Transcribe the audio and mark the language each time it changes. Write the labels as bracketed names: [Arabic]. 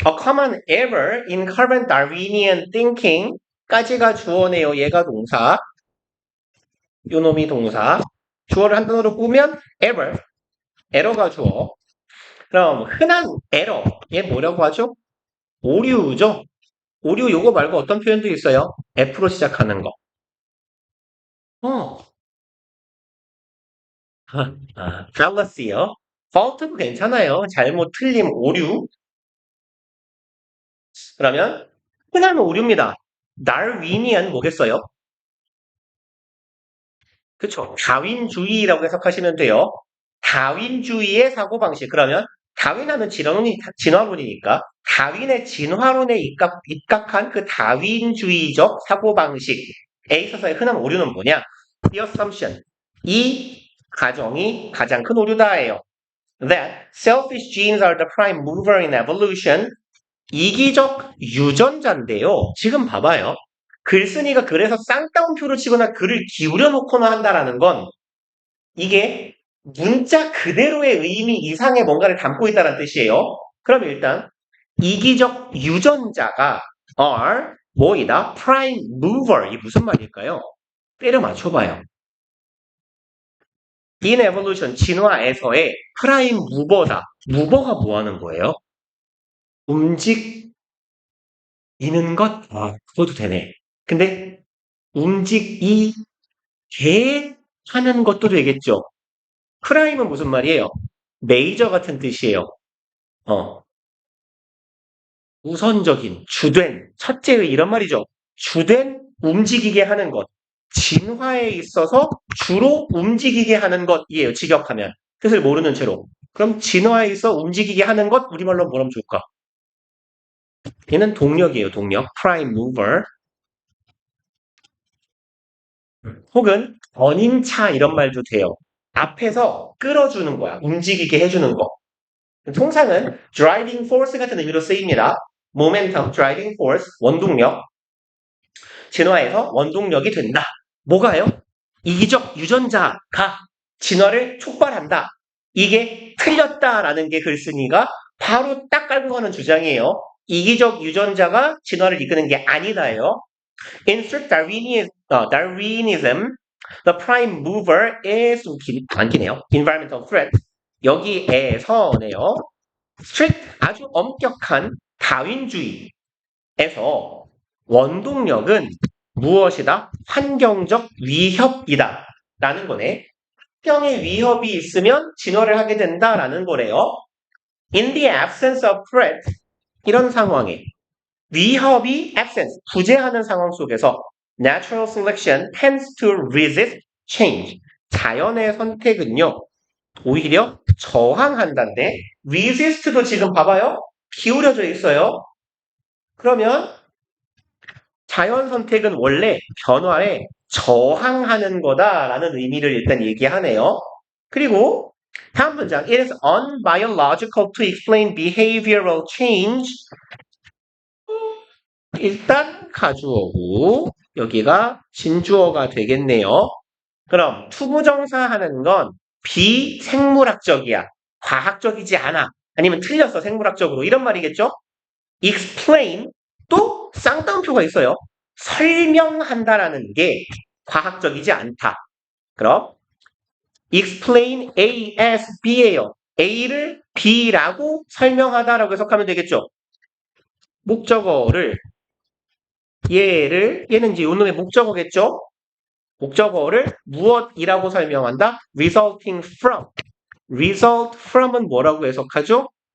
[English] A common error in current Darwinian thinking [Korean] 까지가 주어네요. 얘가 동사. 요놈이 동사. 주어를 한 단어로 꾸면 error. 에러가 주어. 그럼 흔한 에러. 얘 뭐라고 하죠? 오류죠? 오류 요거 말고 어떤 표현도 있어요? F로 시작하는 거. 어, fallacy요. fault도 괜찮아요. 잘못, 틀림, 오류. 그러면 흔한 오류입니다. 달윈이안 뭐겠어요? 그쵸. 다윈주의라고 해석하시면 돼요. 다윈주의의 사고방식. 그러면 다윈하면 진화론이니까 다윈의 진화론에 입각한 그 다윈주의적 사고방식에 있어서의 흔한 오류는 뭐냐? [English] The assumption. [Korean] 이 가정이 가장 큰 오류다예요. [English] That selfish genes are the prime mover in evolution. [Korean] 이기적 유전자인데요. 지금 봐봐요. 글쓴이가 그래서 쌍따옴표를 치거나 글을 기울여 놓거나 한다라는 건 이게 문자 그대로의 의미 이상의 뭔가를 담고 있다는 뜻이에요. 그럼 일단 이기적 유전자가 are 뭐이다? prime mover 이 무슨 말일까요? 때려 맞춰봐요. [English] in evolution [Korean] 진화에서의 [English] prime mover다. [Korean] mover가 뭐 하는 거예요? 움직이는 것? 그것도 되네. 근데 움직이게 하는 것도 되겠죠. 프라임은 무슨 말이에요? 메이저 같은 뜻이에요. 어, 우선적인, 주된, 첫째의 이런 말이죠. 주된 움직이게 하는 것. 진화에 있어서 주로 움직이게 하는 것이에요. 직역하면. 뜻을 모르는 채로. 그럼 진화에 있어 움직이게 하는 것 우리말로 뭐라면 좋을까? 얘는 동력이에요. 동력. prime mover. 혹은 견인차 이런 말도 돼요. 앞에서 끌어주는 거야. 움직이게 해주는 거. 통상은 driving force 같은 의미로 쓰입니다. momentum, driving force, 원동력. 진화에서 원동력이 된다. 뭐가요? 이기적 유전자가 진화를 촉발한다. 이게 틀렸다라는 게 글쓴이가 바로 딱 깔고 가는 주장이에요. 이기적 유전자가 진화를 이끄는 게 아니다예요. [English] In strict Darwinism, the prime mover is [Korean] 안기네요. [English] Environmental threat. [Korean] 여기에서네요. strict 아주 엄격한 다윈주의에서 원동력은 무엇이다? 환경적 위협이다. 라는 거네. 환경의 위협이 있으면 진화를 하게 된다라는 거래요. [English] In the absence of threat, [Korean] 이런 상황에 위협이 absence, 부재하는 상황 속에서 [English] natural selection tends to resist change. [Korean] 자연의 선택은요, 오히려 저항한다인데 resist도 지금 봐봐요. 기울여져 있어요. 그러면 자연 선택은 원래 변화에 저항하는 거다라는 의미를 일단 얘기하네요. 그리고 다음 문장 [English] It is unbiological to explain behavioral change. [Korean] 일단 가주어고 여기가 진주어가 되겠네요. 그럼 투부정사 하는 건 비생물학적이야. 과학적이지 않아. 아니면 틀렸어 생물학적으로 이런 말이겠죠? explain 또 쌍따옴표가 있어요. 설명한다라는 게 과학적이지 않다. 그럼 explain A as B예요. A를 B라고 설명하다라고 해석하면 되겠죠. 목적어를 얘는 이제 요놈의 목적어겠죠. 목적어를 무엇이라고 설명한다? resulting from. result from은 뭐라고 해석하죠?